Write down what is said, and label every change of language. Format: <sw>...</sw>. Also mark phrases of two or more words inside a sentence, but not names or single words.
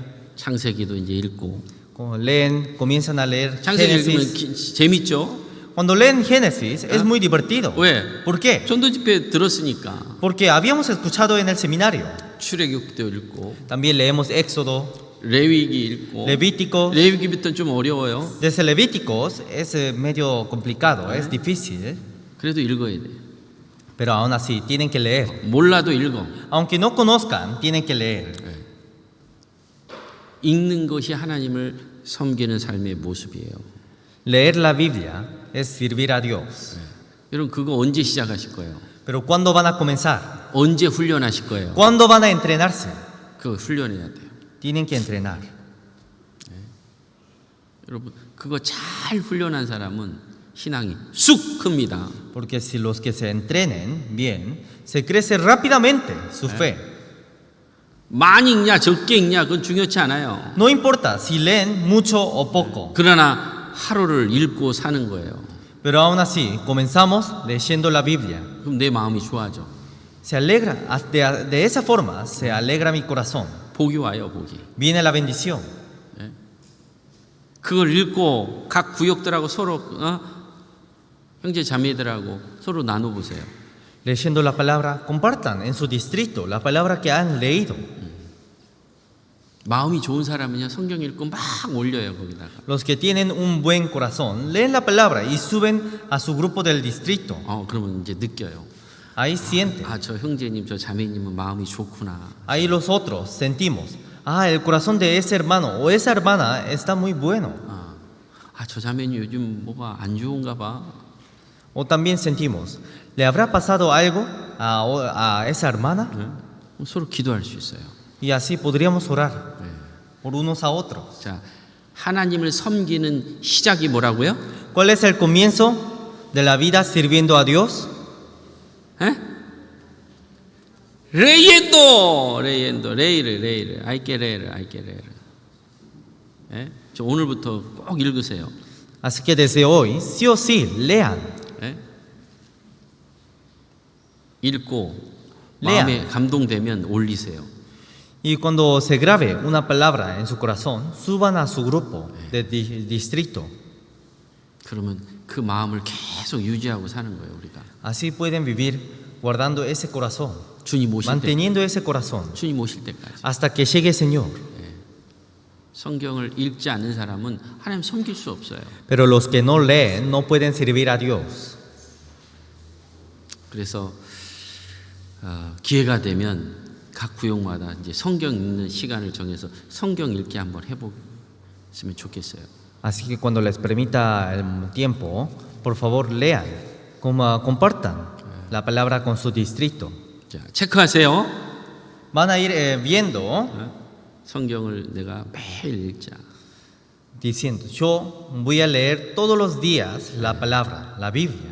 <ko>창세기도 이제 읽고.</ko> <es>Leen, comienzan a leer</es> <ko>창세기 읽으면</ko> <es>Génesis.</es> <ko>재밌죠?</ko> <es>Cuando leen Génesis es muy divertido.</es> <ko>왜?</ko> <es>¿Por qué?</es> <ko>전도 집회 들었으니까.</ko> <es>Porque habíamos escuchado en el seminario.</es> <ko>출애굽도 읽고</ko> <es>También leemos Éxodo,</es> <ko>레위기 읽고.</ko> <es>Levítico.</es> <ko>레위기부터는 좀 어려워요.</ko> <es>Desde Levíticos es medio complicado, es difícil,</es> <ko>그래도 읽어야 돼.</ko> <es>pero aún así tienen que leer.</es> <ko>몰라도 읽어.</ko> <es>Aunque no conozcan, tienen que leer.</es> <ko>읽는 것이 하나님을 섬기는 삶의 모습이에요.</ko> <es>Leer la Biblia es servir a Dios.</es> <ko>여러분 그거 언제 시작하실 거예요?</ko> <es>Pero ¿cuándo van a comenzar?</es> <ko>언제 훈련하실 거예요?</ko> <es>¿Cuándo van a entrenarse?</es> <ko>그거 훈련해야 돼요.</ko> <es>Tienen que entrenar.</es> <ko>여러분 그거 잘 훈련한 사람은 신앙이 쑥 큽니다.</ko> <es>Porque si los que se entrenen bien, se crece rápidamente su fe.</es> <ko>많이 읽냐 적게 읽냐 그건 중요치 않아요.</ko> <es>No importa si leen mucho o poco,</es> <ko>그러나 하루를 읽고 사는 거예요.</ko> <es>pero aún así comenzamos leyendo la Biblia.</es> <ko>그럼 내 마음이 좋아져.</ko> <es>Se alegra, de esa forma se alegra mi corazón.</es> <ko>복이 와요, 복이.</ko> <es>Viene la bendición.</es> <ko>그걸 읽고 각 구역들하고 서로 형제 자매들하고 서로 나눠보세요.</ko> <es>leyendo la palabra, compartan en su distrito la palabra que han leído.</es> <ko>마음이 좋은 사람은요 성경 읽고 막 올려요 거기다가.</ko> <es>Los que tienen un buen corazón leen la palabra y suben a su grupo del distrito.</es> <ko>그러면 이제 느껴요.</ko> <es>Ahí sienten.</es> <ko>저 형제님 저 자매님은 마음이 좋구나.</ko> <es>Ahí los otros sentimos. El corazón de ese hermano o esa hermana está muy bueno.</es> <ko>저 자매님 요즘 뭐가 안 좋은가 봐.</ko> <es>O también sentimos, ¿le habrá pasado algo a esa hermana?</es> <ko>서로 기도할 수 있어요.</ko> <es>Y así podríamos orar por unos a otros.</es> <ko>자, 하나님을 섬기는 시작이 뭐라고요?</ko> <es>¿Cuál es el comienzo de la vida sirviendo a Dios? 레이엔도, 레이를, 아이케레를.</es> <ko>저 오늘부터 꼭 읽으세요.</ko> <es>Así que desde hoy, sí o sí, lean.</es> <ko>읽고</ko> <es>레아.</es> <ko>마음에 감동되면 올리세요.</ko> <es>Y cuando se grabe una palabra en su corazón, suban a su grupo de distrito.</es> <ko>그러면 그 마음을 계속 유지하고 사는 거예요, 우리가.</ko> <es>Así pueden vivir guardando ese corazón,</es> <ko>주님 오실 때,</ko> <es>manteniendo ese corazón,</es> <ko>주님 오실 때까지.</ko> <es>hasta que llegue el Señor.</es> <ko>성경을 읽지 않는 사람은 하나님 섬길 수 없어요.</ko> <es>Pero los que no leen no pueden servir a Dios.</es> <ko>그래서 기회가 되면 각 구역마다 이제 성경 읽는 시간을 정해서 성경 읽기 한번 해보시면 좋겠어요.</ko> <es>Así que cuando les permita el tiempo, por favor lean, compartan la palabra con su distrito.</es> <ko>자, 체크하세요.</ko> <es>Van a ir viendo,</es> <ko>성경을 내가 매일 읽자.</ko> <es>diciendo, yo voy a leer todos los días la palabra, la Biblia.</es>